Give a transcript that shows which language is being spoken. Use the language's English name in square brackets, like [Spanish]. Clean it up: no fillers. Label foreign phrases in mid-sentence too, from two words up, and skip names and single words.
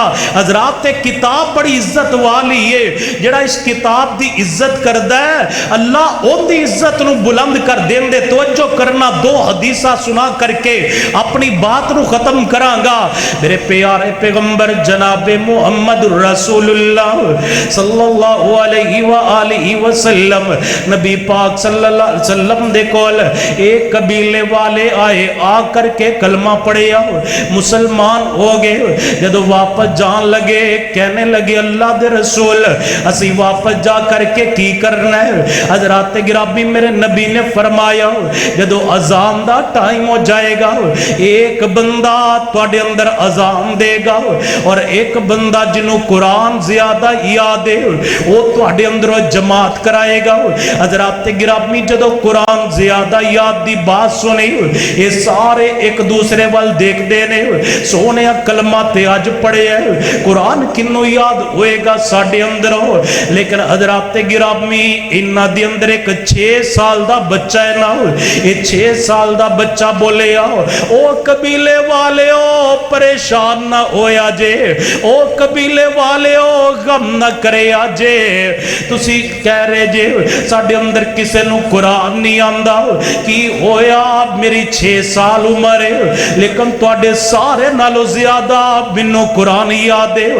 [Punjabi] ਹਜ਼ਰਾਤ ਕਿਤਾਬ ਬੜੀ ਇੱਜ਼ਤ ਵਾਲੀ ਹੈ, ਜੇੜ੍ਹਾ ਇਸ ਕਿਤਾਬ ਦੀ ਇੱਜ਼ਤ ਕਰਦਾ ਹੈ ਅੱਲਾਹ ਉਨ੍ਹਦੀ ਇੱਜ਼ਤ ਨੂੰ ਬੁਲੰਦ ਕਰ ਦੇਂਦੇ। ਤਵੱਜੋ ਕਰਨਾ, ਦੋ ਹਦੀਸਾਂ ਸੁਣਾ ਕਰਕੇ ਆਪਣੀ ਬਾਤ ਨੂੰ ਖ਼ਤਮ ਕਰਾਂਗਾ। ਮੇਰੇ ਪਿਆਰੇ ਪੈਗ਼ੰਬਰ ਜਨਾਬ ਮੁਹੰਮਦ ਰਸੂਲੁੱਲਾਹ [Arabic] صلى الله عليه وآله وسلم [Punjabi] ਨਬੀ ਪਾਕ [Arabic] صلى الله عليه وسلم [Punjabi] ਦੇ ਕੋਲ ਇੱਕ ਕਬੀਲੇ ਵਾਲੇ ਆਏ, ਆ ਕਰ ਕੇ ਕਲਮਾ ਪੜ੍ਹੇ ਮੁਸਲਮਾਨ ਹੋ ਗਏ। ਜਦੋਂ ਵਾਪਸ ਜਾਣ ਲੱਗੇ ਕਹਿਣ ਲੱਗੇ ਅੱਲਾਹ ਦੇ ਰਸੂਲ ਅਸੀਂ ਵਾਪਸ ਜਾ ਕਰਕੇ ਕੀ ਕਰਨਾ ਹੈ। ਹਜ਼ਰਾਤ ਗਿਰਾਮੀ ਮੇਰੇ ਨਬੀ ਨੇ ਫ਼ਰਮਾਇਆ ਜਦੋਂ ਅਜ਼ਾਨ ਦਾ ਟਾਈਮ ਹੋ ਜਾਏਗਾ ਇੱਕ ਬੰਦਾ ਤੁਹਾਡੇ ਅੰਦਰ ਅਜ਼ਾਨ ਦੇਗਾ ਔਰ ਇੱਕ ਬੰਦਾ ਜਿਨ੍ਹੂੰ ਕੁਰਾਨ ਜ਼ਿਆਦਾ ਯਾਦ ਹੈ ਉਹ ਤੁਹਾਡੇ ਅੰਦਰੋਂ ਜਮਾਤ ਕਰਾਏਗਾ। ਹਜ਼ਰਾਤ ਗਿਰਾਮੀ ਜਦੋਂ ਕੁਰਾਨ ਜ਼ਿਆਦਾ ਯਾਦ ਦੀ ਬਾਤ ਸੁਣੀ ਇਹ ਸਾਰੇ ਇੱਕ ਦੂਜੇ ਵੱਲ ਦੇਖਦੇ ਨੇ, ਸੋਹਣੇ ਕਲਮਾ ਤੇ ਅੱਜ ਪੜ੍ਹੇ ਹੈ ਕੁਰਾਨ ਕਿਨ੍ਹੂੰ ਯਾਦ ਹੋਏਗਾ ਸਾਡੇ ਅੰਦਰੋਂ। ਲੇਕਿਨ ਹਜ਼ਰਾਤ ਗਿਰਾਮੀ ਇਨ੍ਹਾਂ ਦੇ ਅੰਦਰ ਇੱਕ 6 ਸਾਲ ਦਾ ਬੱਚਾ ਹੈ ਨਾ, ਇਹ 6 ਸਾਲ ਦਾ ਬੱਚਾ ਬੋਲੇ ਓ ਕਬੀਲੇ ਵਾਲੇ ਓ ਪਰੇਸ਼ਾਨ ਨਾ ਹੋਇਆ ਜੇ, ਓ ਕਬੀਲੇ ਵਾਲੇ ਓ ਗ਼ਮ ਨਾ ਕਰੇ ਜੇ, ਤੁਸੀਂ ਕਹਿ ਰਹੇ ਜੇ ਸਾਡੇ ਅੰਦਰ ਕਿਸੇ ਨੂੰ ਕੁਰਾਨ ਨਹੀਂ ਆਂਦਾ ਕੀ ਹੋਇਆ ਮੇਰੀ 6 ਸਾਲ ਉਮਰ ਹੈ ਲੇਕਿਨ ਤੁਹਾਡੇ ਸਾਰੇ ਨਾਲੋਂ ਜ਼ਿਆਦਾ ਮੈਨੂੰ ਕੁਰਾਨ ਯਾਦ ਹੈ।